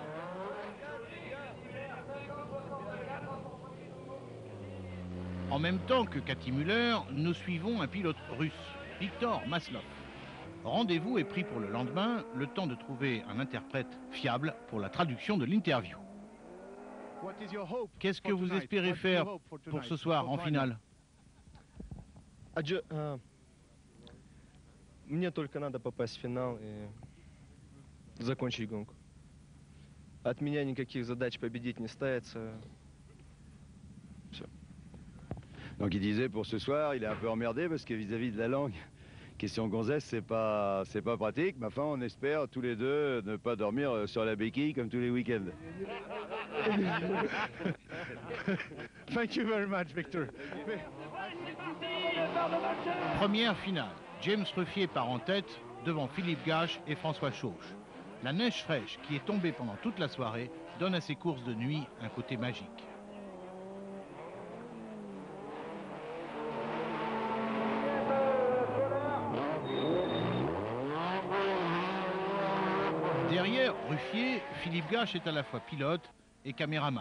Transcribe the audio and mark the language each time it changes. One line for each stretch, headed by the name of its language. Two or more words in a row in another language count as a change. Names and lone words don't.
French: En même temps que Cathy Müller, nous suivons un pilote russe, Viktor Maslov. Rendez-vous est pris pour le lendemain, le temps de trouver un interprète fiable pour la traduction de l'interview. Qu'est-ce que vous espérez faire pour ce soir en finale?
Russian: Мне только надо попасть в финал и закончить гонку. От меня никаких задач победить не ставится. Все.
French: Donc il disait pour ce soir, il est un peu emmerdé parce que vis-à-vis de la langue, question gonzesse, c'est pas pratique. Mais enfin, on espère tous les deux ne pas dormir sur la béquille comme tous les week-ends.
English: Thank you very much, Victor.
French: Première finale. James Ruffier part en tête devant Philippe Gache et François Chauche. La neige fraîche qui est tombée pendant toute la soirée donne à ces courses de nuit un côté magique. Derrière Ruffier, Philippe Gache est à la fois pilote et caméraman.